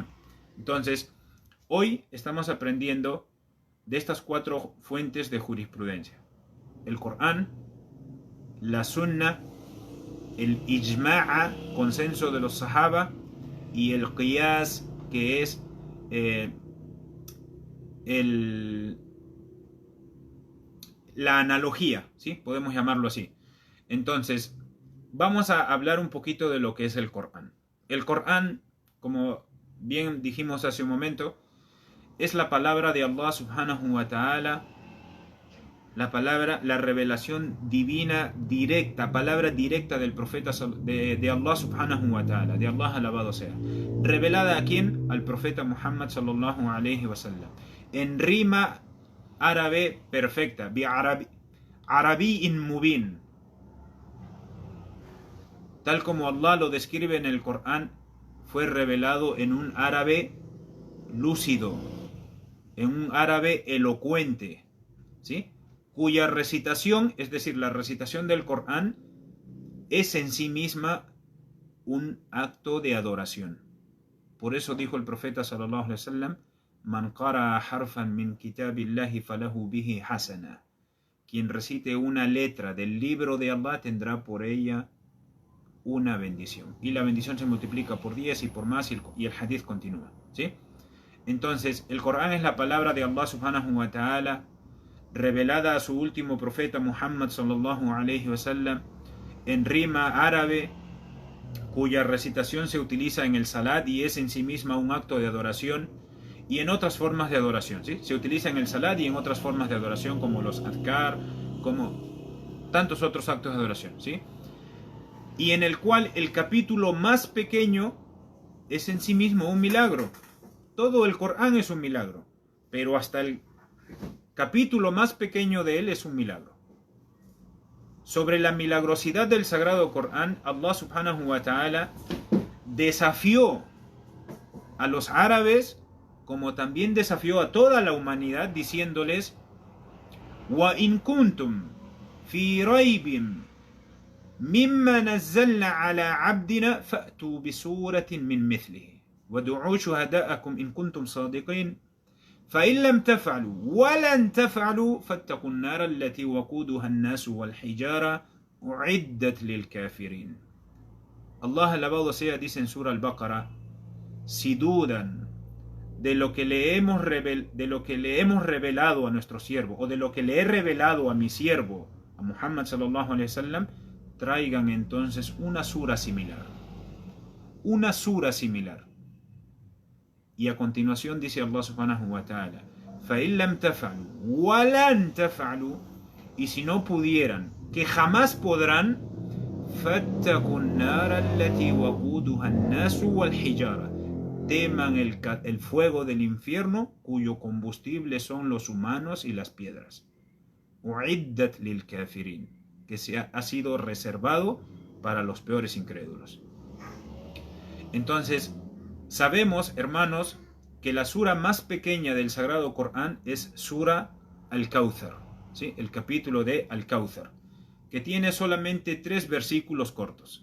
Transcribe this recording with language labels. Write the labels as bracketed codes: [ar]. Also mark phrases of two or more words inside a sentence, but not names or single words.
[es] Entonces, hoy estamos aprendiendo de estas 4 fuentes de jurisprudencia: el Corán, la Sunna, el Ijma'a, consenso de los Sahaba, y el Qiyas, que es la analogía, ¿sí? Podemos llamarlo así. Entonces, vamos a hablar un poquito de lo que es el Corán. El Corán, como bien dijimos hace un momento, es la palabra de Allah [ar] سبحانه وتعالى, [es] la revelación divina directa, palabra directa del profeta de Allah [ar] سبحانه وتعالى, [es] de Allah alabado sea. ¿Revelada a quién? Al profeta Muhammad [ar] صلى الله عليه وسلم. [es] En rima árabe perfecta, [ar] عربي مبين. [es] Tal como Allah lo describe en el Corán, fue revelado en un árabe lúcido, en un árabe elocuente, ¿sí? Cuya recitación, es decir, la recitación del Corán, es en sí misma un acto de adoración. Por eso dijo el profeta [ar] صلى الله عليه وسلم من قرأ حرفا من كتاب الله فله به حسنة. [es] Quien recite una letra del libro de Allah tendrá por ella una bendición. Y la bendición se multiplica por 10 y por más, y el hadith continúa, ¿sí? Entonces, el Corán es la palabra de Allah [ar] سبحانه وتعالى, [es] revelada a su último profeta Muhammad [ar] صلى الله عليه وسلم, [es] en rima árabe, cuya recitación se utiliza en el salat y es en sí misma un acto de adoración, y en otras formas de adoración, ¿sí? Se utiliza en el salat y en otras formas de adoración, como los adkar, como tantos otros actos de adoración, ¿sí? Y en el cual el capítulo más pequeño es en sí mismo un milagro. Todo el Corán es un milagro, pero hasta el capítulo más pequeño de él es un milagro. Sobre la milagrosidad del Sagrado Corán, Allah [ar] سبحانه وتعالى [es] desafió a los árabes, como también desafió a toda la humanidad, diciéndoles: [ar] وإن كنتم في ريب مما نزلنا على عبدنا فأتوا بسورة من مثله وادعوا شهداءكم إن كنتم صادقين فإن لم تفعلوا ولن تفعلوا فاتقوا النار التي وقودها الناس والحجارة أعدت للكافرين. [es] Allah alabado sea dice en Sura Al-Baqarah: si dudan de lo que le hemos revelado a nuestro siervo, o de lo que le he revelado a mi siervo, a Muhammad [ar] صلى الله عليه وسلم, [es] traigan entonces una sura similar. Una sura similar. Y a continuación dice Allah [ar] سبحانه وتعالى: فَإِن لَمْ تَفْعَلُوا وَلَنْ تَفْعَلُوا, [es] y si no pudieran, que jamás podrán, [ar] فَاتَّقُوا النَّارَ الَّتِي وَقُودُهَا النَّاسُ وَالْحِجَارَةُ, [es] teman el fuego del infierno cuyo combustible son los humanos y las piedras. [ar] أُعِدَّتْ لِلْكَافِرِينَ, [es] que ha sido reservado para los peores incrédulos. Entonces, sabemos, hermanos, que la sura más pequeña del Sagrado Corán es Sura Al-Kawthar, ¿sí? El capítulo de Al-Kawthar, que tiene solamente 3 versículos cortos.